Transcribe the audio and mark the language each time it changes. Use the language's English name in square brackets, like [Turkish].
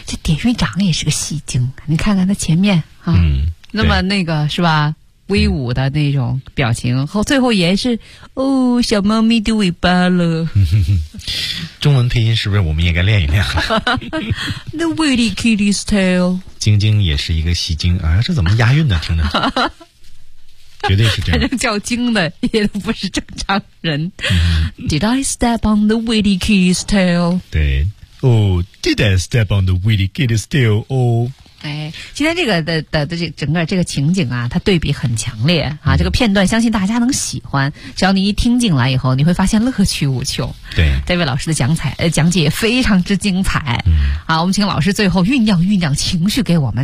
[Chinese] 这典狱长也是个戏精，你看看他前面啊，那么那个是吧，威武的那种表情，后最后也是哦，小猫咪的尾巴了。中文配音是不是我们也该练一练 [English] 了？The witty kitty's tail。 [Chinese] 晶晶也是一个戏精啊，这怎么押韵呢？听着。绝对是这样，反正叫精的也都不是正常人。 [English] Did I step on the witty kitty's tail? 对 ，Oh, did I step on the witty kitty's tail? Oh, [Chinese] 哎，今天这个的这整个这个情景啊，它对比很强烈啊。这个片段相信大家能喜欢，只要你一听进来以后，你会发现乐趣无穷。对，David 老师的讲解非常之精彩。好，我们请老师最后酝酿情绪给我们